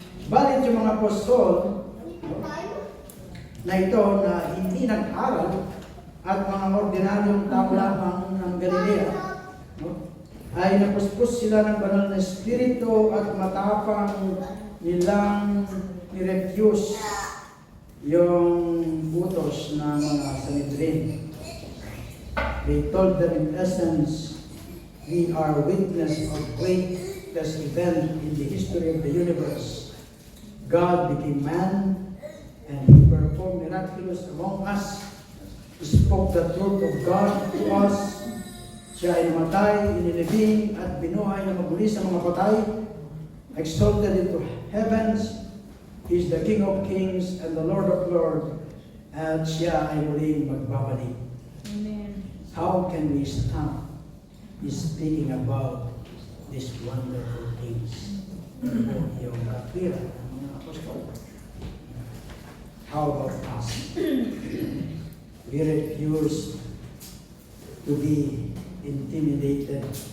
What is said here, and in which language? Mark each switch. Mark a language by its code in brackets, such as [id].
[tl] Balit yung mga apostol na ito na hindi nag-aral at mga ordinaryong tao lamang ng Galilea, ay napuspos sila ng banal na espiritu at matapang nilang nirefuse yung utos ng mga Sanhedrin. [en] They told them in essence, "We are witness of greatest event in the history of the universe. God became man and He performed miraculous among us. He spoke the truth of God to us. [tl] Siya ay namatay, inilibing at binuhay na maguli sa mga patay, [en] exalted into heavens. He is the King of Kings and the Lord of Lords, [tl] at siya ay muling magbabalik." [en] Amen. How can we stop speaking about these wonderful things? [tl] Yung katwiran ng mga apostol. [en] How about us? We refuse to be intimidated.